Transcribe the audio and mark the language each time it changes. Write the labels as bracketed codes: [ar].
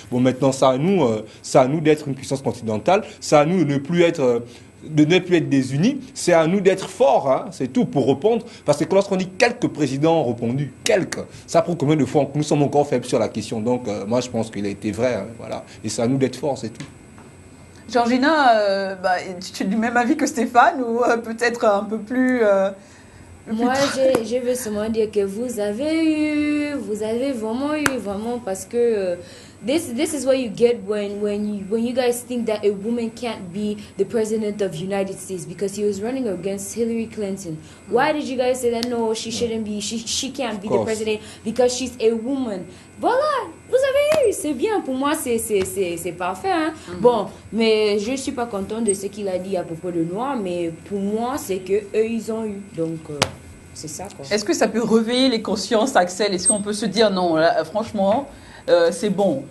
[fr] Bon, maintenant, c'est à nous d'être une puissance continentale, c'est à nous de ne plus être désunis, c'est à nous d'être forts, hein, c'est tout, pour répondre. Parce que lorsqu'on dit quelques présidents ont répondu, ça prouve combien de fois nous sommes encore faibles sur la question. Donc, moi, je pense qu'il a été vrai, hein, voilà. Et c'est à nous d'être forts, c'est tout. Georgina, tu es du même avis que Stéphane ou peut-être un peu plus... Moi, je veux seulement dire que vous avez vraiment, parce que [en] this is what you get when you guys think that a woman can't be the president of United States because he was running against Hillary Clinton. Why did you guys say that? No, she shouldn't be. She can't be the president because she's a woman. [fr] Voilà, vous avez eu, c'est bien. Pour moi, c'est parfait. Hein? Bon, mais je suis pas contente de ce qu'il a dit à propos de Noirs, mais pour moi, c'est que eux ils ont eu. Donc, c'est ça, quoi. Est-ce que ça peut réveiller les consciences, Axel? Est-ce qu'on peut se dire, non, là, franchement, c'est bon.